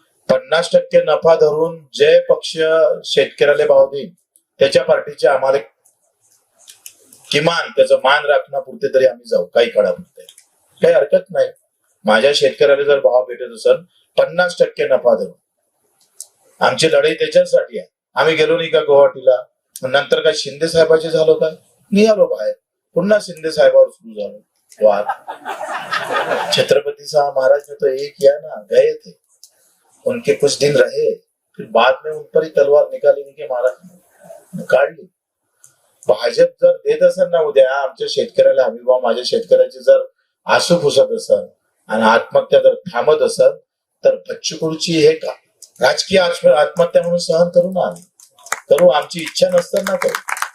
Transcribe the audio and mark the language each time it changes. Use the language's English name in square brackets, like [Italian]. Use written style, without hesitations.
[Marathi] 50% नफा धरून जे पक्ष शेतकऱ्याला भाव देईल त्याच्या पार्टीचे आम्हाला किमान त्याचा मान राखण्यापुरते तरी आम्ही जाऊ, काही काळापुरते, काही हरकत नाही. माझ्या शेतकऱ्याला जर भाव भेटत असेल 50% नफा धरून, आमची लढाई त्याच्यासाठी आहे. आम्ही गेलो नाही का गुवाहाटीला, नंतर काय शिंदे साहेबाचे झालो काय, निघालो बाहेर, पुन्हा शिंदे साहेबावर सुरू झालो वाद. [Hindi] छत्रपति साहब महाराज ने तो एक किया ना, गए थे, उनके कुछ दिन रहे, फिर बाद में उन पर ही तलवार निकाली की महाराज काढली. [Marathi] भाजप जर देत असेल ना उद्या आमच्या शेतकऱ्याला हमी भाव, माझ्या शेतकऱ्याचे जर आसू पुसत असेल आणि आत्महत्या जर थांबत असेल, तर बच्चू कडूची हे का राजकीय आत्महत्या म्हणून सहन करू ना, आम्ही करू, आमची इच्छा नसताना करू.